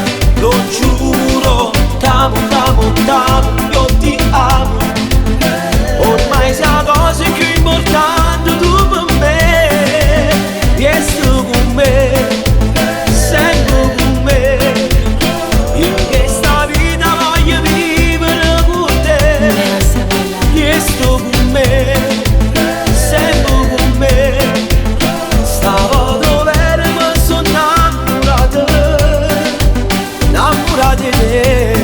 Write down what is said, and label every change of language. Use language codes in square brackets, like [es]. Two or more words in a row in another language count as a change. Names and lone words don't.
[it] Lo giuro, t'amo, t'amo, t'amo, io ti amo. Ormai sei la cosa più importante tu per me. Vieni con me, sei con me. Io che sta vita voglio vivere con te. [es] Me hace bailar. [it] Vieni con me, sei con me. Stavo dove mi sono innamorato, innamorato di te.